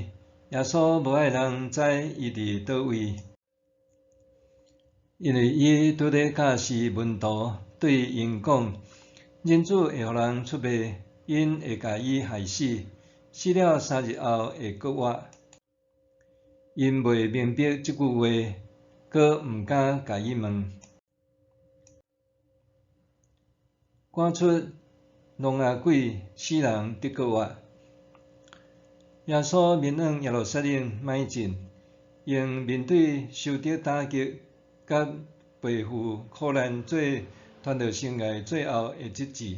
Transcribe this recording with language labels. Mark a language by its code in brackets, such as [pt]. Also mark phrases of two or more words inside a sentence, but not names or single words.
[nan] 耶稣无爱人知伊伫倒位，因为伊拄咧教示门徒，对因讲：人子会互人出卖，因会甲伊害死，死了3日后会搁活。因未明白即句话，搁毋敢甲伊问。赶出聋哑鬼，死人得搁活。耶稣面向耶路撒冷迈进，用面对受到打击、甲背负苦难做传道生涯最后的职志。